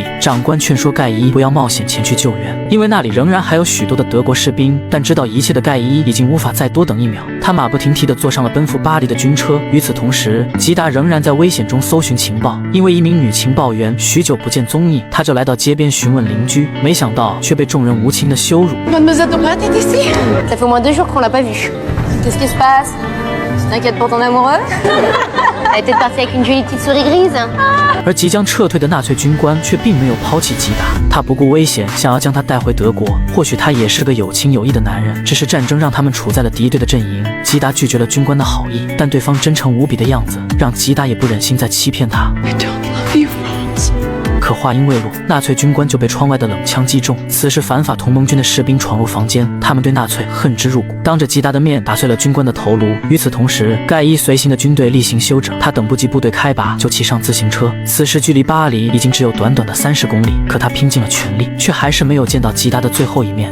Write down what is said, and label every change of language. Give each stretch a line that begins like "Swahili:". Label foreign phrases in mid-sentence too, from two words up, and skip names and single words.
Chinese: 长官劝说盖伊不要冒险前去救援，因为那里仍然还有许多的德国士兵。但知道一切的盖伊已经无法再多等1秒，他马不停蹄地坐上了奔赴巴黎的军车。与此同时，吉达仍然在危险中搜寻情报，因为一名女情报员许久不见踪影，他就来到街边询问邻居，没想到却被众人无情的羞辱。
French: Mademoiselle Dorette est ici. Ça fait au moins 2 jours qu'on l'a pas vue. Qu'est-ce qui se passe? Tu t'inquiètes pour ton amoureux? Elle est peut-être partie avec une jolie petite souris grise.
Chinese: 而即将撤退的纳粹军官却并没有抛弃吉达，他不顾危险，想要将他带回德国。或许他也是个有情有义的男人，只是战争让他们处在了敌对的阵营。吉达拒绝了军官的好意，但对方真诚无比的样子，让吉达也不忍心再欺骗他。
English: I don't love you, Franz.
Chinese: 可话音未落，纳粹军官就被窗外的冷枪击中。此时反法同盟军的士兵闯入房间，他们对纳粹恨之入骨，当着吉达的面打碎了军官的头颅。与此同时，盖伊随行的军队例行休整，他等不及部队开拔，就骑上自行车。此时距离巴黎已经只有短短的30公里，可他拼尽了全力，却还是没有见到吉达的最后一面。